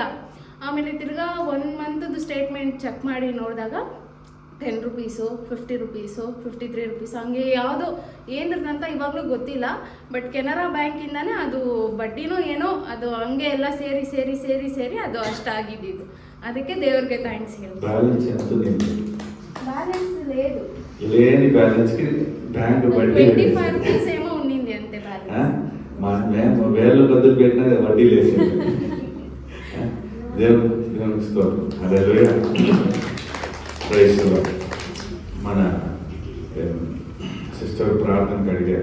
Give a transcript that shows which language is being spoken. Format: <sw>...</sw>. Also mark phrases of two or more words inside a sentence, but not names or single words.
<kn>ಆಮೇಲೆ ತಿರ್ಗಾ 1 ಮಂತದ್ದು</kn> <en>statement check</en> <kn>ಮಾಡಿ ನೋಡಿದಾಗ 10 ರೂಪೀಸು, 50 ರೂಪೀಸು, 53 ರೂಪೀಸು ಹಂಗೆ ಯಾವುದೋ ಏನದಂತ ಇವಾಗಲೂ ಗೊತ್ತಿಲ್ಲ. ಬಟ್ ಕೆನರಾ ಬ್ಯಾಂಕಿಂದಾನೇ ಅದು ಬಡ್ಡಿನೋ ಏನೋ ಅದು ಹಂಗೆ ಎಲ್ಲ ಸೇರಿ ಅದು ಅಷ್ಟಾಗಿದ್ದು. ಅದಕ್ಕೆ ದೇವ್ರಿಗೆ ಥ್ಯಾಂಕ್ಸ್ ಹೇಳ್ತೀನಿ.</kn> <te>బ్యాలెన్స్ లేదు. లేని బ్యాలెన్స్ కి బ్యాంక్ వడ్డీ 25 రూపీస్ ఏమో ఉండింది అంతే బ్యాలెన్స్. మేము వేలు బదులు పెట్టినది వడ్డీ లేసింది. దేవునికి స్తోత్రం. హల్లెలూయా.</te> <en>praise the Lord.</en> <te>మన సిస్టర్ ప్రార్థనకు అడిగారు.</te>